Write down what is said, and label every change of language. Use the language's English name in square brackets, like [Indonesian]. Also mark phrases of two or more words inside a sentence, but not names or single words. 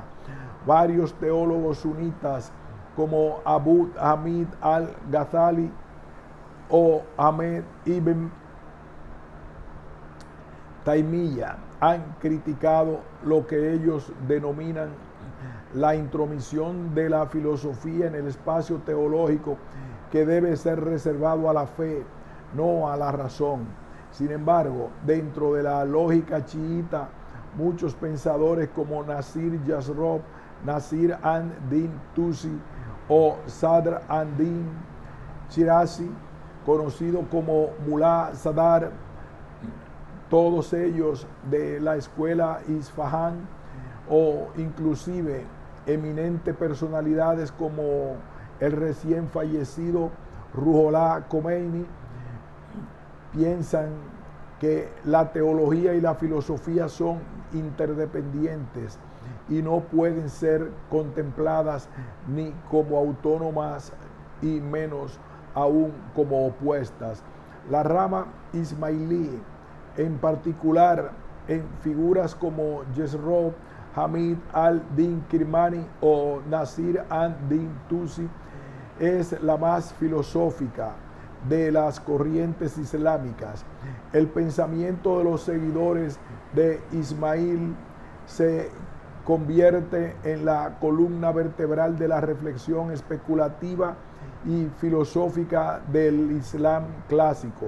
[Spanish] Varios teólogos sunitas como Abu Hamid al-Ghazali o Ahmed ibn Taymiyyah han criticado lo que ellos denominan la intromisión de la filosofía en el espacio teológico, que debe ser reservado a la fe, no a la razón. Sin embargo, dentro de la lógica chiita, muchos pensadores como Nasir Jasrov, Nasir ad-Din Tusi o Sadr ad-Din Shirazi, conocido como Mullah Sadar, todos ellos de la escuela Isfahán, o inclusive eminentes personalidades como el recién fallecido Ruhollah Khomeini, piensan que la teología y la filosofía son interdependientes y no pueden ser contempladas ni como autónomas y menos aún como opuestas. La rama ismailí, en particular en figuras como Jasrov, Hamid al-Din Kirmani o Nasir ad-Din Tusi, es la más filosófica de las corrientes islámicas. El pensamiento de los seguidores de Ismail se convierte en la columna vertebral de la reflexión especulativa y filosófica del Islam clásico.